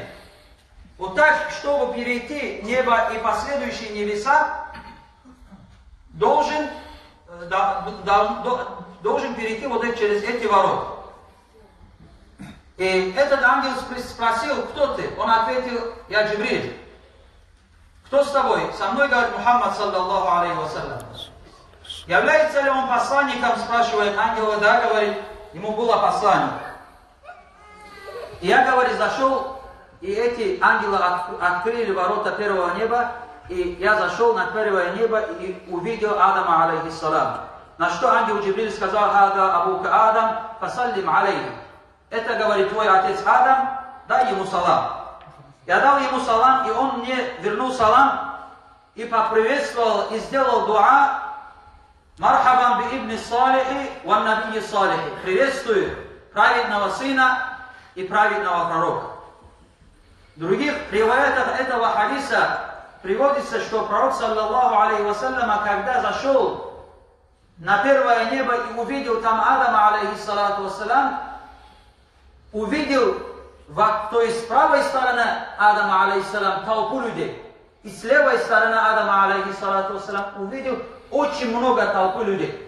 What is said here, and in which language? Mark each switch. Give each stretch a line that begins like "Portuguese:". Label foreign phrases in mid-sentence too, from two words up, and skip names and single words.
Russian: Вот так, чтобы перейти небо и последующие небеса, должен перейти вот через эти ворота. И этот ангел спросил, кто ты? Он ответил, я Джибриль. Кто с тобой? Со мной, говорит Мухаммад,
Arabic: صلى الله عليه وسلم.
Russian: Является ли он посланником, спрашивает ангел, да, говорит, ему было послание. И я, говорит, зашел, и эти ангелы открыли ворота первого неба, и я зашел на первое небо и увидел Адама, алейхиссалам. На что ангел Джибриль сказал,
Arabic: «هذا أبوك آدم فسلم عليه».
Russian: Это, говорит, твой отец Адам, дай ему салам. Я дал ему салам, и он мне вернул салам, и поприветствовал, и сделал дуа,
Arabic: «مرحبا بالابن الصالح والنبي الصالح».
Russian: Приветствую праведного сына и праведного пророка. В других риваятах этого хадиса приводится, что пророк,
Arabic: صلى الله عليه وسلم,
Russian: когда зашел на первое небо и увидел там Адама,
Arabic: عليه الصلاة والسلام,
Russian: увидел, то есть с правой стороны Адама, алейхиссалам, толпу людей, и с левой стороны Адама,
Arabic: عليه الصلاة والسلام,
Russian: увидел очень много толпы людей.